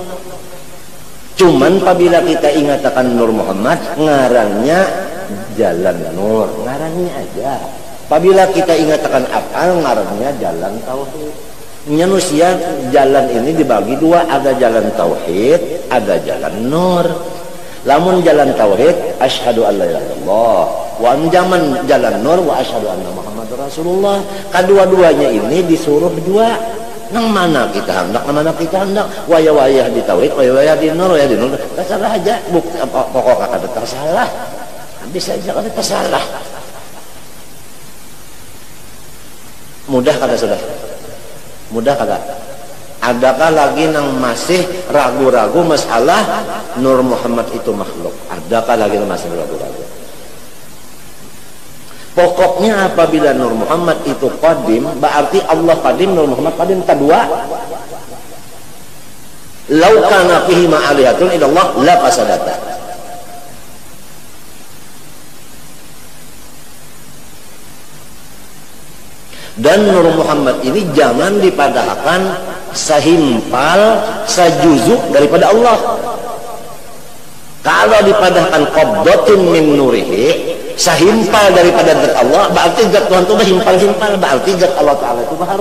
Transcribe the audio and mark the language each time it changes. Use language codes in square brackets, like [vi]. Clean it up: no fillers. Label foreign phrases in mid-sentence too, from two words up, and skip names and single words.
[bjn] Cuman apabila kita ingatakan Nur Muhammad, ngarannya jalan nur, ngarannya aja. Apabila kita ingatakan af'al, ngarannya jalan tauhid. Manusia jalan ini dibagi dua, ada jalan tauhid, ada jalan nur. Lamun jalan tauhid, [ar] أشهد أن لا إله إلا الله, [bjn] wa anjaman jalan nur, [ar] وأشهد أن محمدا رسول الله. [bjn] Kedua-duanya ini disuruh dua. Nang mana kita hendak, nang mana kita hendak. Wayah-wayah di tauhid, wayah-wayah di nur, wayah di nur. Tersalah aja, pokok kada tersalah. Bisa aja kada tersalah. Mudah kada sudah? Mudah kada? Adakah lagi nang masih ragu-ragu masalah Nur Muhammad itu makhluk? Adakah lagi nang masih ragu-ragu? Pokoknya apabila Nur Muhammad itu qadim, berarti Allah qadim, Nur Muhammad qadim. Kedua, [ar] لو كان فيهما آلهة إلا الله لفسدتا. [bjn] Dan Nur Muhammad ini jangan dipadahkan sehimpal, sejuzuk daripada Allah. Kalau dipadahkan [ar] قبضة من نوره, [bjn] sehimpal daripada zat Allah, berarti zat Tuhan itu berhimpal-himpal, berarti zat Allah Ta'ala itu baru.